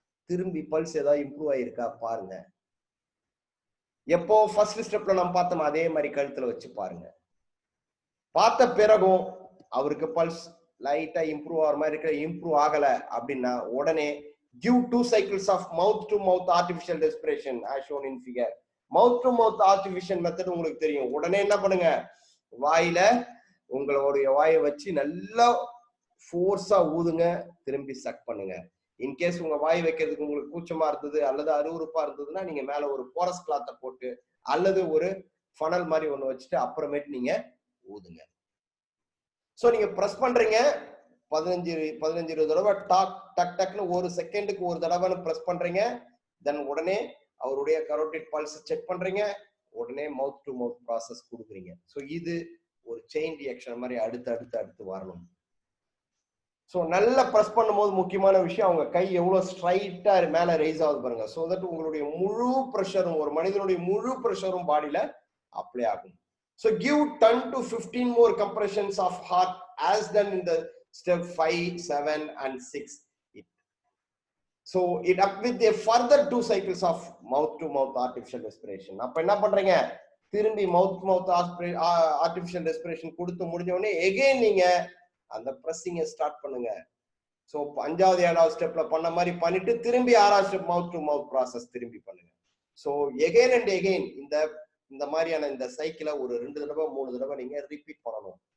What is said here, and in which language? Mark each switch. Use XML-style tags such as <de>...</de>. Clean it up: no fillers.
<ta>திரும்பி பல்ஸ் ஏதாவது இம்ப்ரூவ் ஆயிருக்கா பாருங்க. எப்போ ஃபர்ஸ்ட் ஸ்டெப்ல நம்ம பார்த்தோம் அதே மாதிரி கழுத்துல வச்சு பாருங்க. பார்த்த பிறகும் அவருக்கு பல்ஸ் லைட்டா இம்ப்ரூவ் ஆகிற மாதிரி இருக்க, இம்ப்ரூவ் ஆகல அப்படின்னா உடனே</ta> <en>give 2 cycles of mouth to mouth artificial respiration as shown in figure.</en> <ta>mouth to mouth artificial method உங்களுக்கு தெரியும். உடனே என்ன பண்ணுங்க, வாயில உங்களுடைய வாயை வச்சு நல்லா ஃபோர்ஸா ஊதுங்க, திரும்பி சக் பண்ணுங்க. இன்கேஸ் உங்க வாய் வைக்கிறதுக்கு உங்களுக்கு கூச்சமா இருந்தது அல்லது அருவருப்பா இருந்ததுன்னா நீங்க மேல ஒரு போரஸ் கிளாத்தை போட்டு அல்லது ஒரு ஃபனல் மாதிரி ஒண்ணு வச்சுட்டு அப்புறமேட்டு நீங்க ஊதுங்க. சோ நீங்க பிரஸ் பண்றீங்க 15-20 தடவை டக் டக்னு ஒரு செகண்டுக்கு ஒரு தடவை பிரஸ் பண்றீங்க. தென் உடனே அவருடைய கரோட்டிட் பல்ஸ் செக் பண்றீங்க, உடனே மவுத் டு மவுத் ப்ராசஸ் கொடுக்குறீங்க. ஸோ இது ஒரு செயின் ரியாக்ஷன் மாதிரி அடுத்து வரணும். ஸோ நல்லா ப்ரெஸ் பண்ணும்போது முக்கியமான விஷயம் அவங்க கை எவ்வளவு ஸ்ட்ரைட்டா மேல ரைஸ் ஆகுது பாருங்க. ஸோ தட் உங்களுடைய முழு ப்ரெஷரும் ஒரு மனிதனுடைய முழு ப்ரெஷரும் பாடியில அப்ளை ஆகும்.</ta> <en>So give 10 to 15 more compressions of heart as done in the step 5, 7 and 6. So it up with a further 2 cycles of mouth to mouth artificial respiration.</en> <ta>அப்ப என்ன பண்றீங்க, திரும்பி மவுத் டு மவுத் ஆர்டிபிஷியல் ரெஸ்பிரேஷன் கொடுத்து முடிஞ்ச உடனே again நீங்க அந்த பிரஸ்ஸிங்கை start பண்ணுங்க. ஸோ 5வது 7வது ஸ்டெப்ல பண்ண மாதிரி பண்ணிட்டு திரும்பி 6வது step mouth to mouth process திரும்பி பண்ணுங்க. ஸோ எகைன் அண்ட் எகைன் இந்த மாதிரியான இந்த சைக்கிளை ஒரு 2 தடவை 3 தடவை நீங்க ரிப்பீட் பண்ணணும்.</ta>